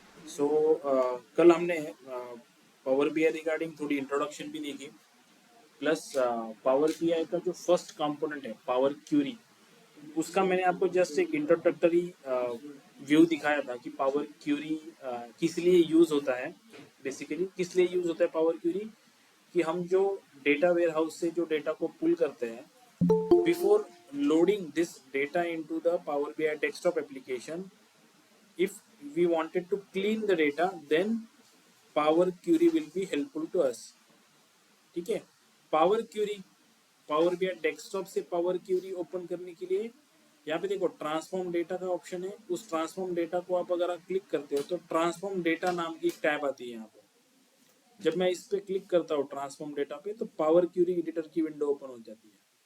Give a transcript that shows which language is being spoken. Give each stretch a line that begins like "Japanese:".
Hindi: सो कल हमने power BI regarding थोड़ी इंट्रोडक्शन भी देखी, प्लस पावर बीआई का जो फर्स्ट कंपोनेंट है पावर क्यूरी, उसका मैंने आपको जस्ट एक इंट्रोडक्टरी व्यू दिखाया था कि पावर क्यूरी किस लिए यूज होता है। बेसिकली किस लिए यूज होता है पावर क्यूरी, कि हम जो डेटा वेयर हाउस से जो डेटा को पुल करते हैं,
English: before loading this data into the Power BI desktop application, if we wanted to clean the data, then Power Query will be helpful to us.
Hindi: ठीक है। Power Curie, power BI desktop से power Curie open करने के लिए यहाँ पे देखो transform data का ऑप्शन है। उस ट्रांसफॉर्म डेटा को आप अगर आप क्लिक करते हो तो ट्रांसफॉर्म डेटा नाम की एक टैब आती है यहाँ पे। जब मैं इस पे क्लिक करता हूँ ट्रांसफॉर्म डेटा पे, तो पावर क्यूरी एडिटर की विंडो ओपन हो जाती है।